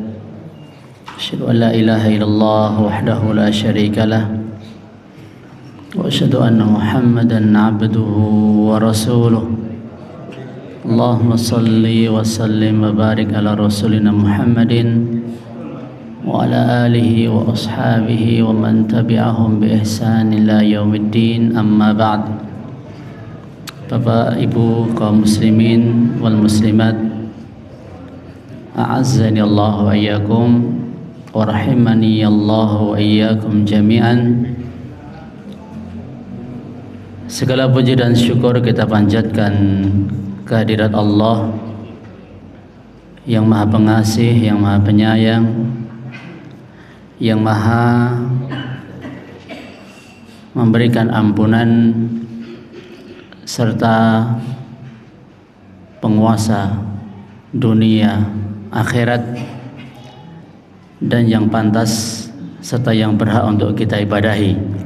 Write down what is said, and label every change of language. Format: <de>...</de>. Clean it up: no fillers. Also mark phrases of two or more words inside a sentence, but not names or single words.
<ar>أشهد أن لا إله إلا الله وحده لا شريك له وأشهد أن محمدا عبده ورسوله اللهم صل وسلم وبارك على رسولنا محمد وعلى آله وأصحابه ومن تبعهم بإحسان إلى يوم الدين أما بعد.</ar> <id>Bapak Ibu kaum</id> <ar>المسلمين والمسلمات أعزني الله وإياكم ورحمني الله وإياكم جميعا.</ar> <id>Segala puji dan syukur kita panjatkan kehadirat Allah yang Maha Pengasih, yang Maha Penyayang, yang Maha memberikan ampunan serta penguasa dunia akhirat, dan yang pantas serta yang berhak untuk kita ibadahi.</id>